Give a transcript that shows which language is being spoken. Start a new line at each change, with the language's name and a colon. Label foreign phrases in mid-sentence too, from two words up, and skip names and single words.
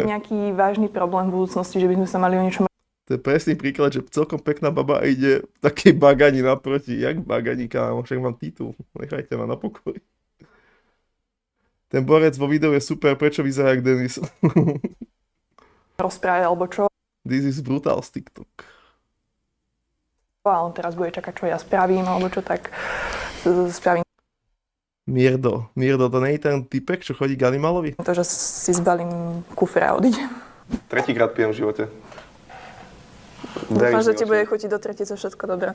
Slovak: byť nejaký vážny problém v budúcnosti, že by sme sa mali o niečom... To je presný príklad, že celkom pekná baba ide v takej bagani naproti. Jak bagani, kámo? Však mám titul. Nechajte ma na pokoj. Ten borec vo videu je super, prečo vyzerá jak Denis? rozprávať, alebo čo.
English: This is brutal z TikTok.
Slovak: A on teraz bude čakať, čo ja spravím, alebo čo tak spravím. Mirdo, to nie je ten typek, čo chodí k Animalovi? To, že si zbalím kufr a odídem. Tretíkrát pijem v živote. Dúfam, že ti bude chutiť do tretice všetko dobré.